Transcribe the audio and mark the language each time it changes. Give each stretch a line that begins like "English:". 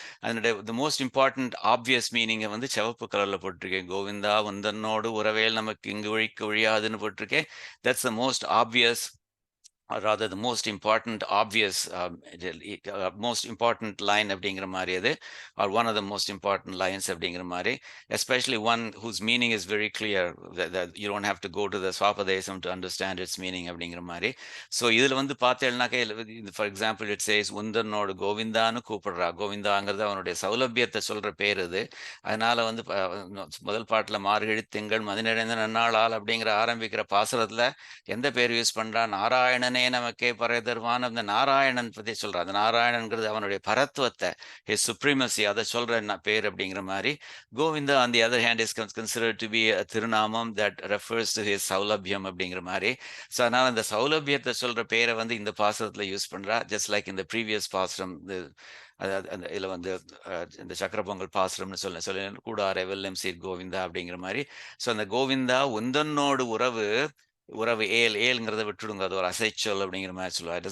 Tamil: அதனுடைய
English: the most important obvious meaning
Tamil: வந்து சிவப்பு கலரில் போட்டிருக்கேன். கோவிந்தா உந்தன்னோடு உறவேல் நமக்கு இங்கு ஒழிக்க ஒழியாதுன்னு போட்டிருக்கேன்.
English: That's the most obvious, or rather the most important obvious most important line
Tamil: அப்படிங்கிற மாதிரி அது,
English: or one of the most important lines அப்படிங்கிற மாதிரி, especially one whose meaning is very clear, that you don't have to go to the swapadesam to understand its meaning அப்படிங்கிற மாதிரி.
Tamil: So இதில் வந்து பார்த்தேன்னாக்கா
English: for example it says
Tamil: உந்தனோடு கோவிந்தான்னு கூப்பிடுறா. கோவிந்தாங்கிறது அவனுடைய சௌலபியத்தை சொல்கிற பேர் அது. அதனால் வந்து முதல் பாட்டில் மார்கழி திங்கள் மதிநிறைந்த நன்னாளால் அப்படிங்கிற ஆரம்பிக்கிற பாசுரத்தில் எந்த பேர் யூஸ் பண்ணுறா? நாராயணனே நானே நமக்கே பறை தருவான் அந்த நாராயணன் பத்தி சொல்றான். அந்த நாராயணன்கிறது அவனுடைய பரத்துவத்தை,
English: his supremacy,
Tamil: அதை சொல்ற பேர் அப்படிங்கிற மாதிரி.
English: Govinda on the other hand is considered to be a thirunamam that refers to his saulabhyam
Tamil: அப்படிங்கிற மாதிரி. ஸோ அதனால அந்த சௌலபியத்தை சொல்ற பேரை வந்து இந்த பாசுரத்துல யூஸ் பண்றா. ஜஸ்ட் லைக் இந்த ப்ரீவியஸ் பாசுரம், அதாவது அந்த இதில் வந்து இந்த சக்கர பொங்கல் பாசுரம்னு சொல்ல கூடார வெல்லம் சீர் கோவிந்தா அப்படிங்கிற மாதிரி. ஸோ அந்த கோவிந்தா உந்தன்னோடு உறவு, உறவு ஏல்ங்கிறத விட்டுடுங்க, அது ஒரு அசைச்சொல் அப்படிங்கிற மாதிரி சொல்லுவாங்க.